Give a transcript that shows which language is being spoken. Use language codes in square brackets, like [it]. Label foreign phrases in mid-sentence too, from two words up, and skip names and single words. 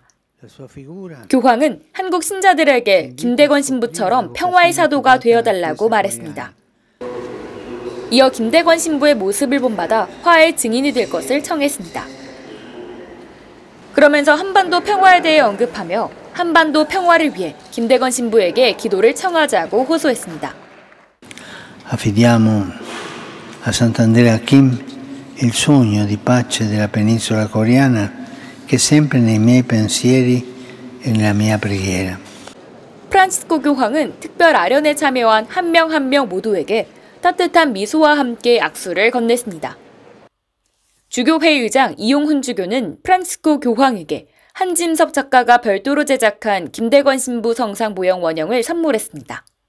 [ko] 교황은 한국 신자들에게 김대건 신부처럼 평화의 사도가 되어달라고 말했습니다. 이어 김대건 신부의 모습을 본받아 화해의 증인이 될 것을 청했습니다. 그러면서 한반도 평화에 대해 언급하며 한반도 평화를 위해 김대건 신부에게 기도를 청하자고 호소했습니다. [it] Affidiamo a Sant'Andrea Kim il sogno di pace della penisola coreana che è sempre nei miei pensieri e nella mia preghiera. [ko] 프란치스코 교황은 특별 아련에 참여한 한 명 한 명 모두에게 따뜻한 미소와 함께 악수를 건넸습니다. 주교회 의장 이용훈 주교는 프란치스코 교황에게 한짐섭 작가가 별도로 제작한 김대건 신부 성상 모형 원형을 선물했습니다.